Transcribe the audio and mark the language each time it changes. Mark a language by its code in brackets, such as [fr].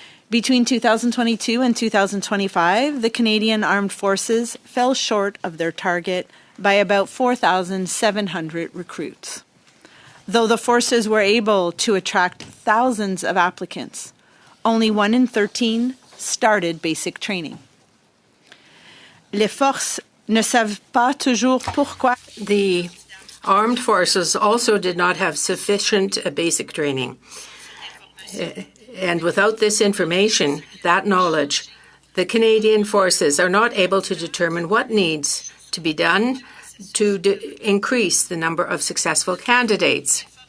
[en] Between 2022 and 2025, the Canadian Armed Forces fell short of their target by about 4,700 recruits. Though the forces were able to attract thousands of applicants, only 1 in 13 started basic training. [fr] Les forces ne savent pas toujours pourquoi. [en] The armed forces also did not have sufficient basic training. And without this information, that knowledge, the Canadian forces are not able to determine what needs to be done to increase the number of successful candidates.